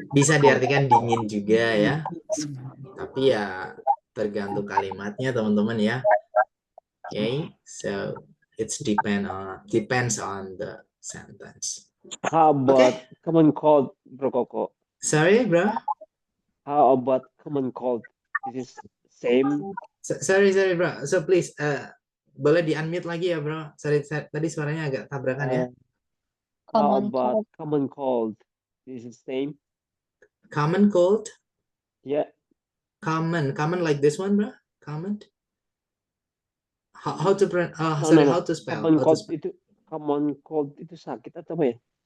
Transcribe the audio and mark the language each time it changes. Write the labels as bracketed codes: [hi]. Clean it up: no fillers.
[id] Bisa diartikan dingin juga ya. Tapi ya tergantung kalimatnya teman-teman ya. [en] Okay, so it's depends on the sentence. How about common cold, Bro Koko? Sorry, bro. How about common cold? This is same. Sorry, bro. So please, [id] boleh di-unmute lagi ya, bro. Sorry, tadi suaranya agak tabrakan ya. [en] How about common cold? This is same. Common cold? Yeah. Common like this one, bro. Common. How to how to spell? [id] Common cold itu sakit atau apa ya?